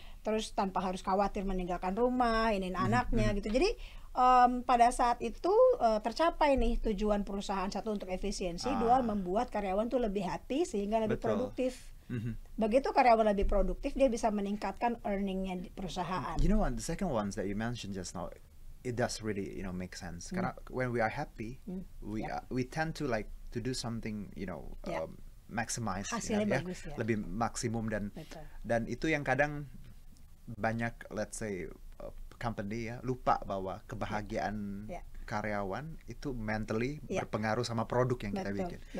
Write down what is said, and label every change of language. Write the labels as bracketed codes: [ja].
[id] Terus tanpa harus khawatir meninggalkan rumah, ini anaknya gitu. Jadi pada saat itu tercapai nih tujuan perusahaan, satu untuk efisiensi, dua membuat karyawan tuh lebih happy sehingga lebih produktif. Begitu karyawan lebih produktif, dia bisa meningkatkan earningnya di perusahaan. [en] You know what, the second ones that you mentioned just now, it does really make sense. Karena when we are happy, we tend to like to do something maximize, [id] hasilnya bagus, lebih maksimum, dan itu yang kadang banyak, [en] let's say company [id] lupa bahwa kebahagiaan karyawan itu mentally berpengaruh sama produk yang kita bikin.